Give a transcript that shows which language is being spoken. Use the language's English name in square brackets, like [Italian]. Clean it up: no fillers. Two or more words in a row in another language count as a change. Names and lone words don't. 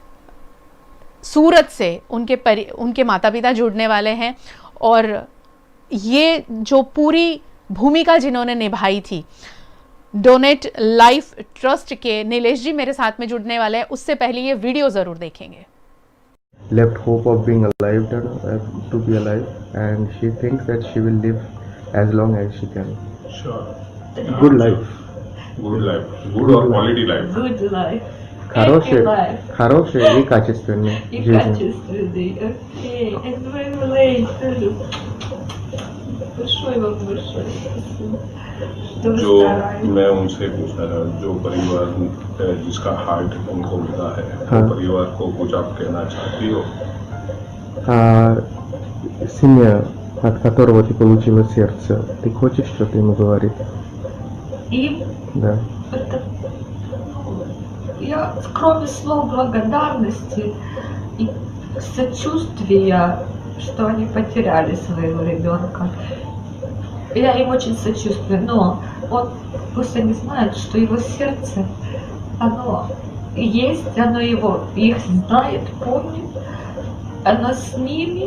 [Hindi] सूरत से उनके माता पिता जुड़ने वाले हैं और ये जो पूरी भूमिका जिन्होंने निभाई थी, डोनेट लाइफ ट्रस्ट के नीलेश जी मेरे साथ में जुड़ने वाले हैं। उससे पहले ये वीडियो ज़रूर देखेंगे। [English] left hope of being alive, to be alive, and she thinks that she will live as long as she can. Sure. Good life. Good life. Good or quality life. Good life. [Russian] Хороший, [English] Happy life. [Russian] хороший и качественный И жизнь. качественный. Окей. [English] And very late. [Russian] Большое вам большое спасибо, что вы [Hindi] जो [Russian] стараетесь. [Hindi] मैं उनसे पूछना था, जो परिवार जिसका हार्ट उनको मिला है, हाँ। तो परिवार को कुछ आप कहना चाहती हो? [Russian] Семья, от которого ты получила сердце, ты хочешь что-то ему говорить? Им Да. это, я кроме слов благодарности и сочувствия, что они потеряли своего ребенка, я им очень сочувствую, но вот пусть они знают, что его сердце, оно есть, оно их знает, помнит, оно с ними.